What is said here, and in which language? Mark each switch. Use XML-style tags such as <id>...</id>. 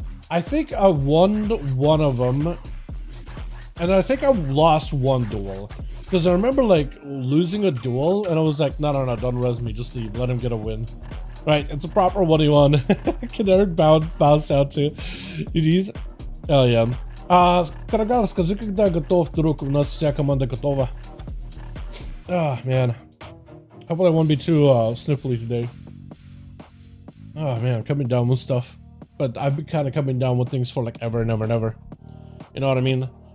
<en>I think I won one of them. And I think I lost one duel. Because I remember like losing a duel and I was like, no, don't res me, just leave, let him get a win. Right, it's a proper 1v1. Kineric bounced out too. GG's. Oh yeah.</en> <ru>Карагар, скажи, когда готов, друг, у нас вся команда готова.</ru> <en>Ah, man. Hopefully I won't be too sniffly today. Oh man, I'm coming down with stuff. But I've been kind of coming down with things for like ever and ever and ever. You know what I mean?</en>